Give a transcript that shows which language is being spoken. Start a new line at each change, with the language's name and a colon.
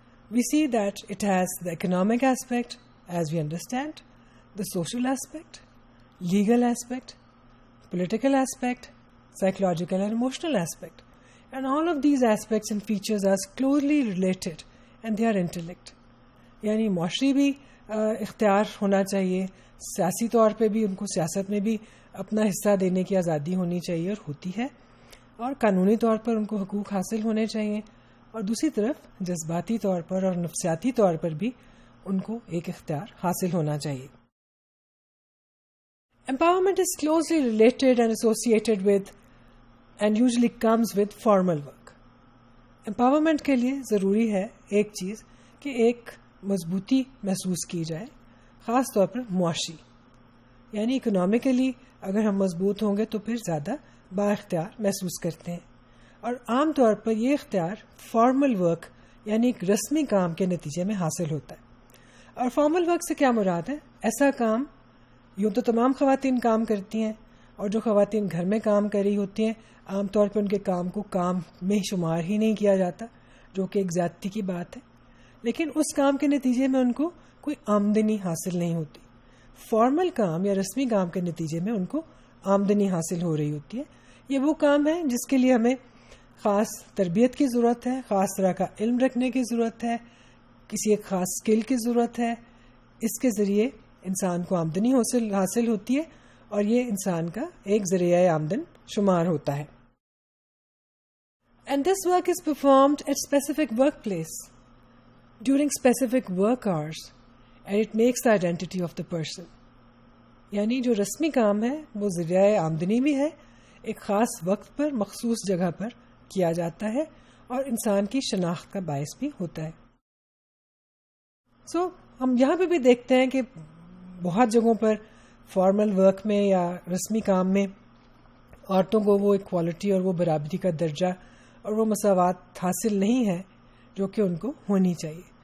English: We see that it has the economic aspect, as we understand, the social aspect, legal aspect, political aspect, psychological and emotional aspect. And all of these aspects and features are closely related and they are intellect.
Urdu: یعنی معاشری بھی اختیار ہونا چاہیے، سیاسی طور پہ بھی ان کو سیاست میں بھی اپنا حصہ دینے کی آزادی ہونی چاہیے اور ہوتی ہے، اور قانونی طور پر ان کو حقوق حاصل ہونے چاہیے، اور دوسری طرف جذباتی طور پر اور نفسیاتی طور پر بھی ان کو ایک اختیار حاصل ہونا چاہیے.
English: Empowerment is closely related and associated with and usually comes with formal work.
Urdu: Empowerment کے لیے ضروری ہے ایک چیز کہ ایک مضبوطی محسوس کی جائے، خاص طور پر معاشی، یعنی اکنامکلی اگر ہم مضبوط ہوں گے تو پھر زیادہ بااختیار محسوس کرتے ہیں. اور عام طور پر یہ اختیار فارمل ورک یعنی ایک رسمی کام کے نتیجے میں حاصل ہوتا ہے. اور فارمل ورک سے کیا مراد ہے؟ ایسا کام، یوں تو تمام خواتین کام کرتی ہیں، اور جو خواتین گھر میں کام کر رہی ہوتی ہیں عام طور پہ ان کے کام کو کام میں شمار ہی نہیں کیا جاتا، جو کہ ایک زیادتی کی بات ہے، لیکن اس کام کے نتیجے میں ان کو کوئی آمدنی حاصل نہیں ہوتی. فارمل کام یا رسمی کام کے نتیجے میں ان کو آمدنی حاصل ہو رہی ہوتی ہے. یہ وہ کام ہے جس کے لیے ہمیں خاص تربیت کی ضرورت ہے، خاص طرح کا علم رکھنے کی ضرورت ہے، کسی ایک خاص اسکل کی ضرورت ہے. اس کے ذریعے انسان کو آمدنی حاصل ہوتی ہے اور یہ انسان کا ایک ذریعہ آمدن شمار ہوتا ہے.
English: And this work is performed at specific workplace during specific work hours and it makes the identity of the person.
Urdu: یعنی جو رسمی کام ہے وہ ذریعہ آمدنی بھی ہے، ایک خاص وقت پر مخصوص جگہ پر کیا جاتا ہے اور انسان کی شناخت کا باعث بھی ہوتا ہے. ہم یہاں پہ بھی دیکھتے ہیں کہ بہت جگہوں پر فارمل ورک میں یا رسمی کام میں عورتوں کو وہ ایکوالٹی اور وہ برابری کا درجہ اور وہ مساوات حاصل نہیں ہے جو کہ ان کو ہونی چاہیے.